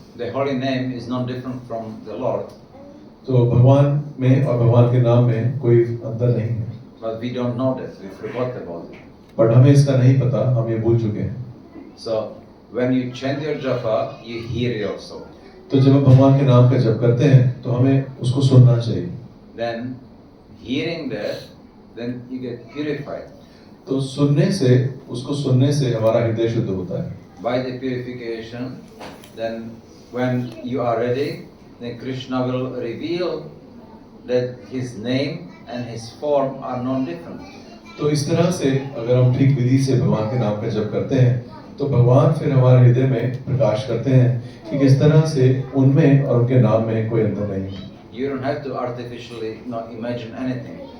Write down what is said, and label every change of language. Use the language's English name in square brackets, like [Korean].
[English] The holy name is not different from the Lord. [Hindi] तो भगवान में और भगवान के नाम में कोई अंतर नहीं है, [English] But we don't know that, we forgot about it. [Hindi] But हमें इसका नहीं पता, हम ये भूल चुके हैं। [English] So, when you chant your japa, you hear yourself. [Hindi] तो जब हम भगवान के नाम का जप करते हैं तो हमें उसको सुनना चाहिए। [English] Then, hearing that, then you get purified. [Hindi] तो उसको सुनने से हमारा हृदय शुद्ध होता है। [English] By the purification, then when you are ready, then Krishna will reveal that his name and his form are non-different. [Hindi] तो इस तरह से अगर हम ठीक विधि से भगवान के नाम का जप करते हैं तो भगवान फिर हमारे हृदय में प्रकाश करते हैं कि किस तरह से उनमें और उनके नाम में कोई अंतर नहीं है। [English] You don't have to artificially imagine anything.